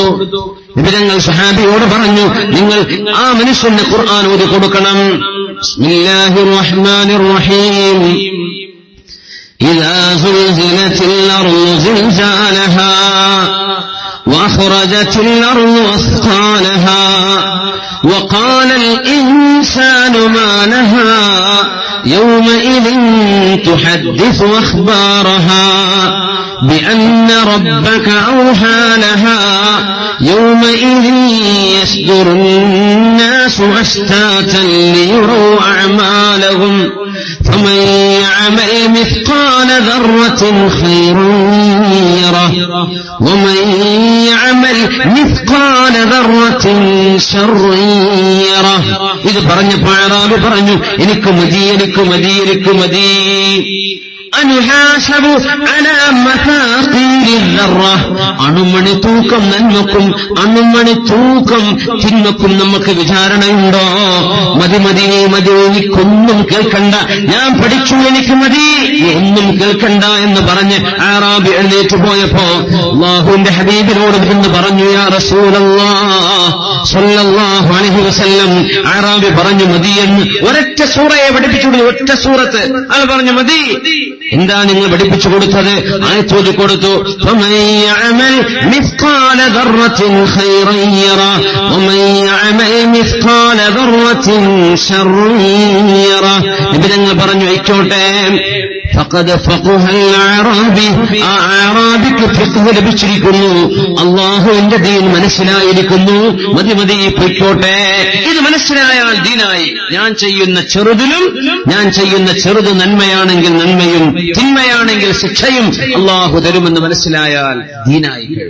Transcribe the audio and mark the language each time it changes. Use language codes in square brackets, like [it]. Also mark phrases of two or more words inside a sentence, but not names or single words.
[ml] നബി തങ്ങൾ സ്വഹാബിയോട് പറഞ്ഞു, നിങ്ങൾ ആ മനുഷ്യന് ഖുർആൻ ഓതി കൊടുക്കണം. [ar] بسم الله الرحمن الرحيم. إذا زلزلت الأرض زلزالها وأخرجت الأرض أثقالها وقال الإنسان ما لها يومئذ تحدث أخبارها بأن ربك أوحى لها يومئذ يصدر الناس أشتاتا ليروا أعمالهم فمن يعمل مثقال ذرة خيرا يره ومن يعمل مثقال ذرة شرا يره. [ml] ഇത് പറഞ്ഞപ്പോൾ അഅറാബി പറഞ്ഞു, എനിക്ക് മതി. [ar] أنحاسب على مثاقيل الذرة. [ml] അണുമണി തൂക്കം നന്മക്കും അണുമണി തൂക്കം തിന്മക്കും നമുക്ക് വിചാരണയുണ്ടോ? മതി, എനിക്കൊന്നും കേൾക്കണ്ട, ഞാൻ പഠിച്ചു, എനിക്ക് മതി, ഒന്നും കേൾക്കണ്ട എന്ന് പറഞ്ഞ് അഅറാബി എഴുന്നേറ്റ് പോയപ്പോ അല്ലാഹുവിന്റെ ഹബീബിനോട് എന്ന് പറഞ്ഞു, [ar] يا رسول الله صلى الله عليه وسلم. [ml] അഅറാബി പറഞ്ഞു മതിയെന്ന്. ഒരൊറ്റ സൂറയെ പഠിപ്പിച്ചു, ഒറ്റ സൂറത്ത്. അയാൾ പറഞ്ഞു മതി. എന്താ നിങ്ങൾ പഠിപ്പിച്ചു കൊടുത്തത്? ആയത്തോതി കൊടുത്തു. [ar] فمن يعمل مثقال ذرة خيرا يره ومن يعمل مثقال ذرة شرا يره. [ml] നബി തങ്ങൾ പറഞ്ഞു, ആയിക്കോട്ടെ. [ar] فقد فقه الأعرابي. [ml] ആ അഅറാബിക്ക് ഫിഖ് ലഭിച്ചിരിക്കുന്നു, അല്ലാഹുവിന്റെ ദീൻ മനസ്സിലായിരിക്കുന്നു. മതി പൊയ്ക്കോട്ടെ. ഇത് മനസ്സിലായാൽ ദീനായി. ഞാൻ ചെയ്യുന്ന ചെറുത് നന്മയാണെങ്കിൽ നന്മയും തിന്മയാണെങ്കിൽ ശിക്ഷയും അല്ലാഹു തരുമെന്ന് മനസ്സിലായാൽ ദീനായി കഴിയും.